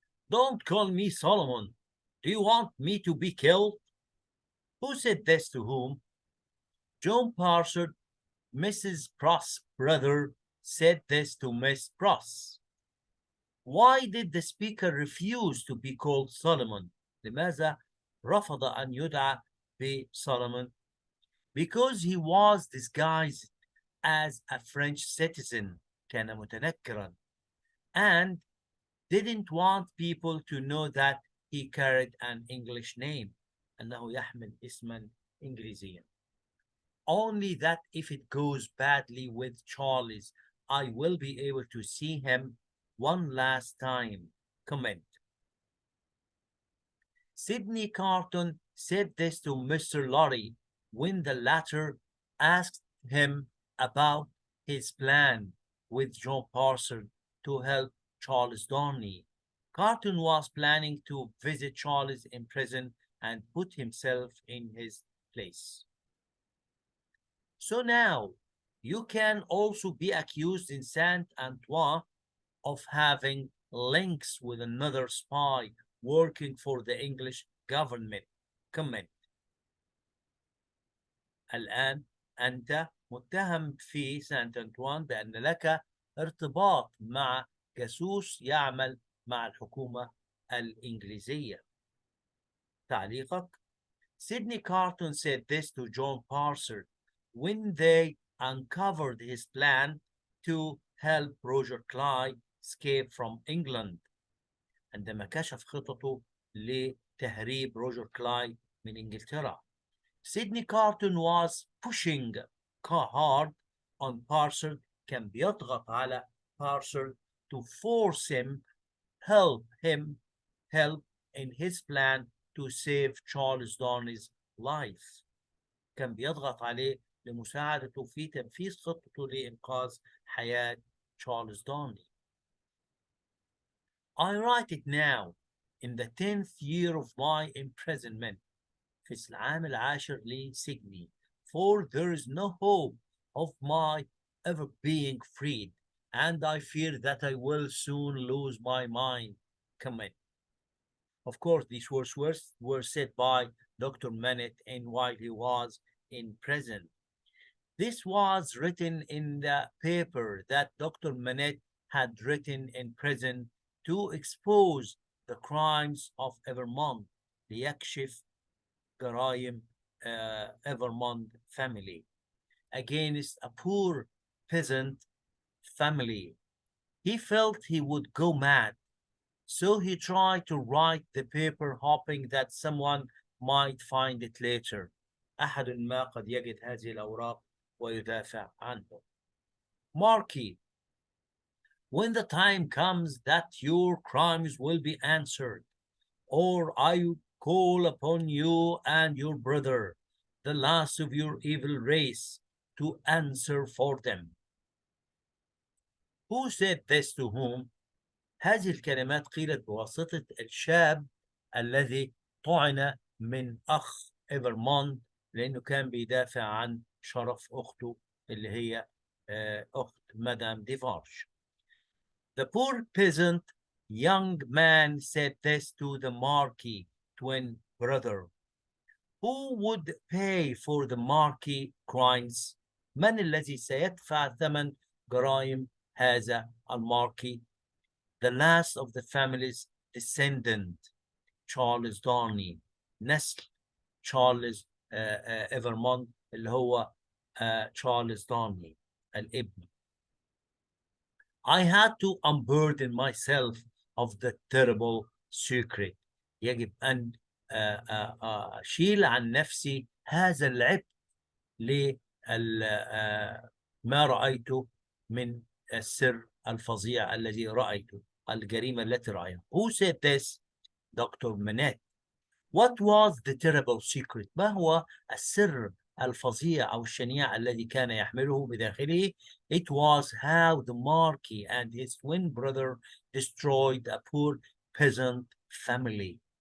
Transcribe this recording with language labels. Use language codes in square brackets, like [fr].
[en] Don't call me Solomon. Do you want me to be killed? Who said this to whom? John Parsard, Mrs. Pross' brother, said this to Miss Pross. Why did the speaker refuse to be called Solomon? [ar] لماذا رفض أن يدعى بسولomon? [en] Because he was disguised as a French citizen, [ar] كان متنكرا, [en] and didn't want people to know that he carried an English name, [ar] أنه يحمل اسما إنجليزيا. [en] Only that if it goes badly with Charles, I will be able to see him one last time. Comment. Sidney Carton said this to Mr. Lorry when the latter asked him about his plan with John Parsard to help Charles Darnley. Carton was planning to visit Charles in prison and put himself in his place. So now you can also be accused in Saint-Antoine of having links with another spy working for the English government. Comment. [ar] الآن أنت متهم في سانت أنطوان بأن لك ارتباط مع جاسوس يعمل مع الحكومة الإنجليزية. تعليقك. [en] Sidney Carton said this to John Parsard when they uncovered his plan to help Roger Clive escape from England. [ar] عندما كشف خططه لتهريب روجر كلاي من إنجلترا. [en] Sidney Carton was pushing hard on Parsard, [ar] كان بيضغط على [en] Parsard to force him help in his plan to save Charles Darnley's life. [ar] كان بيضغط عليه لمساعدته في تنفيذ خطته لإنقاذ حياة تشارلز دارنلي. [en] I write it now in the 10th year of my imprisonment. [ar] في العام العاشر لسجني. [en] For there is no hope of my ever being freed, and I fear that I will soon lose my mind. Comment. Of course, these words were said by Dr. Manette and while he was in prison. This was written in the paper that Dr. Manette had written in prison to expose the crimes of Evermond, [ar] ليكشف جرائم [en] Evermond family against a poor peasant family. He felt he would go mad, so he tried to write the paper hoping that someone might find it later. [ar] أحد ما قد يجد هذه الأوراق ويدافع عنه. [en] Marquis, when the time comes that your crimes will be answered, or I call upon you and your brother, the last of your evil race, to answer for them. Who said this to whom? [ar] هذه الكلمات قيلت بواسطة الشاب الذي طعن من أخ إيفرموند لأنه كان بيدافع عن شرف أخته اللي هي أخت مدام ديفارج. [en] The poor peasant young man said this to the Marquis twin brother. Who would pay for the Marquis crimes? [ar] من الذي سيدفع ثمن جرائم هذا الماركي؟ [en] The last of the family's descendant, [ar] Charles Darnley, نسل Charles Evermond اللي هو Charles Darnley الابن. [en] I had to unburden myself of the terrible secret. [ar] يجب أن أشيل عن نفسي هذا العبء لما رأيته من السر الفظيع الذي رأيته، الجريمة التي رأيها. [en] Who said this? Dr. Manette. What was the terrible secret? [ar] ما هو السر الفظيع أو الشنيع الذي كان يحمله بداخله. [en] It was how the Marquis and his twin brother destroyed a poor peasant family.